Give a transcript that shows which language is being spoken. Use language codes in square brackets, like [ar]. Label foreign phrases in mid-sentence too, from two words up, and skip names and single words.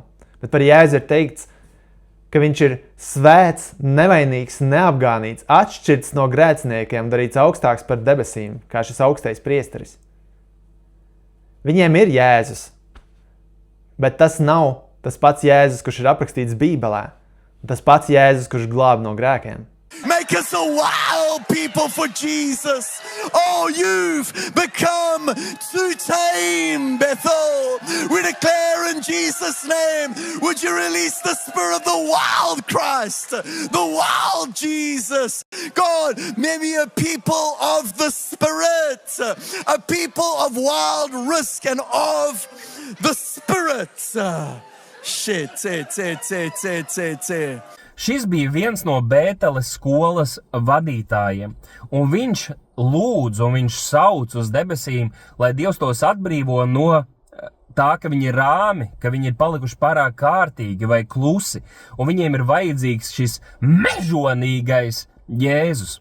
[lv] Bet par Jēzu ir teikts, ka viņš ir svēts, nevainīgs, neapgānīts, atšķirts no grēciniekiem, darīts augstāks par debesīm, kā šis augstais priesteris. Viņiem ir Jēzus, bet tas nav tas pats Jēzus, kurš ir aprakstīts Bībelē, tas pats Jēzus, kurš glāb no grēkiem. [en] Make us a wild people for Jesus. Oh, you've become too tame, Bethel. We declare in Jesus' name, would you release the spirit of the wild Christ, the wild Jesus? God, maybe a people of the Spirit, a people of wild risk and of the Spirit. Shit. [lv] Šis bija viens no Bēteles skolas vadītājiem, un viņš lūdz un viņš sauc uz debesīm, lai Dievs tos atbrīvo no tā, ka viņi ir rāmi, ka viņi ir palikuši pārāk kārtīgi vai klusi, un viņiem ir vajadzīgs šis mežonīgais Jēzus.